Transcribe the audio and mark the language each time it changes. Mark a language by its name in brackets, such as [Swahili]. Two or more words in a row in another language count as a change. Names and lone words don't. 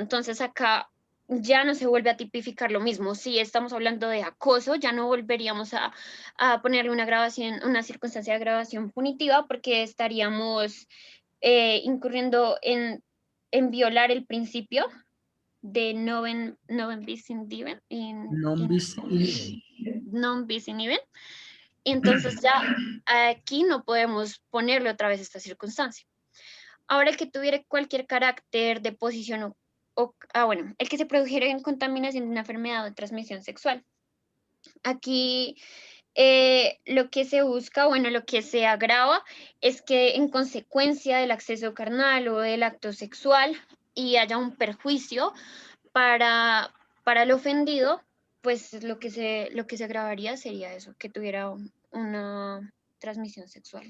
[Spanish] Entonces acá ya no se vuelve a tipificar lo mismo. Si estamos hablando de acoso, ya no volveríamos a ponerle una circunstancia de agravación punitiva, porque estaríamos incurriendo en violar el principio de [Latin] non bis in idem. Non bis in idem. [Spanish] Entonces ya aquí no podemos ponerle otra vez esta circunstancia. Ahora, el que tuviera cualquier carácter de posición el que se produjera en contaminación de una enfermedad de transmisión sexual. Aquí lo que se busca, lo que se agrava es que en consecuencia del acceso carnal o del acto sexual y haya un perjuicio para el ofendido, pues lo que se agravaría sería eso, que tuviera una transmisión sexual.